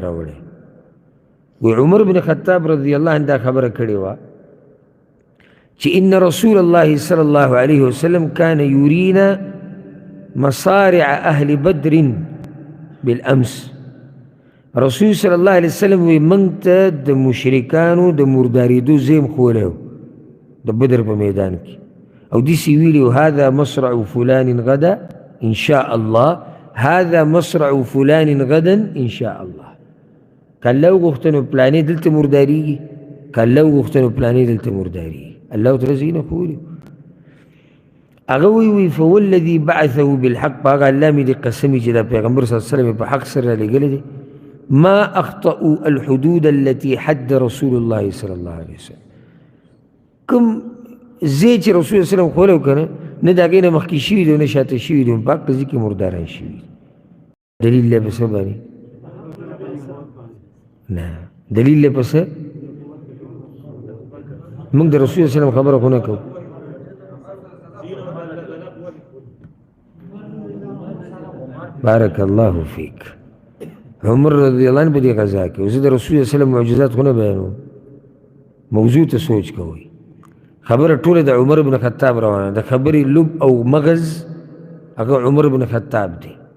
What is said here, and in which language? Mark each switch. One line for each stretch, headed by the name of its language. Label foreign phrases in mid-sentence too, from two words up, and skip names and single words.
Pashto: راوړی وی عمر بن خطاب
Arabic: رضی الله عنه
Pashto: دا خبره کړې وه چې
Arabic: ان رسول الله صلی الله علیه وسلم کان یرینا مصارع اهل بدر بالامس
Pashto: رسول
Arabic: صلی الله علیه وسلم
Pashto: وی موږ ته د مشرکانو د مردارېدو زیم ښوولی و د بدر په میدان کې او داسې ویلي و
Arabic: هذا مصرع فلان غدا ان شاء الله
Pashto: هذا مصرع فلان غدا ان شاء الله کله وغوښته نو پلانې دلته مردارېږي کله وغوښته نو پلانې دلته مردارېږي الله تعالی زینه ښوولي هغه وی
Arabic: فوالذي بعثه بالحق
Pashto: په هغه الله مې دې قسمي چې دا پیغمبر
Arabic: صلی الله علیه وسلم
Pashto: په حق سره رالیږلی دی
Arabic: ما اخطأوا الحدود التي حد رسول الله صلی الله علیه وسلم
Pashto: کوم ځای چې رسول الله وسلم ښولی و که نه نه د هغې نه مخکې شوي دي او نه شاته شوي دي په هغه ځای کې مرداران شوي دي دلیل دی په څه باندې نه دلیل دی په څه موږ د رسول الله وسلم خبره خو نه کوو
Arabic: بارک الله فیک
Pashto: عمر
Arabic: رضی الله عنه
Pashto: په دې غزا کې او زه د رسول الله وسلم معجزات خو نه بیانوم موضوع ته سوچ کوئ خبره ټوله د عمر بن خطاب روانه د خبرې لب او مغز هغه عمر بن خطاب دی